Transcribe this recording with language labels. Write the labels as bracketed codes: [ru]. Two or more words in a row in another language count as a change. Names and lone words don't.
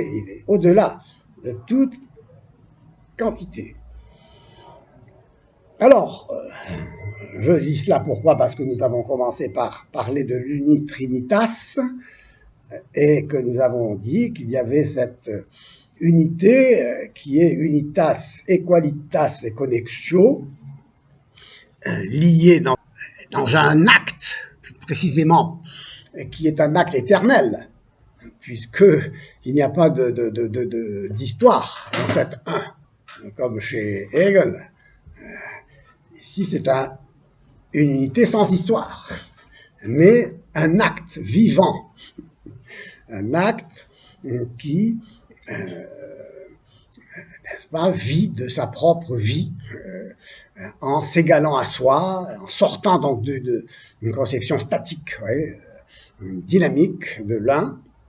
[fr] Il est au-delà de toute quantité. Alors, je dis cela pourquoi? Parce que nous avons commencé par parler de l'unitrinitas, et que nous avons dit qu'il y avait cette unité qui est [la] unitas, equalitas et connexio, [fr] liée dans un acte, plus précisément, qui est un acte éternel, puisque il n'y a pas d'histoire dans cet un, comme chez Hegel. Ici, c'est une unité sans histoire, mais un acte vivant, un acte qui n'est-ce pas, vit de sa propre vie, en s'égalant à soi, en sortant donc d'une conception statique, ouais, une dynamique de l'un,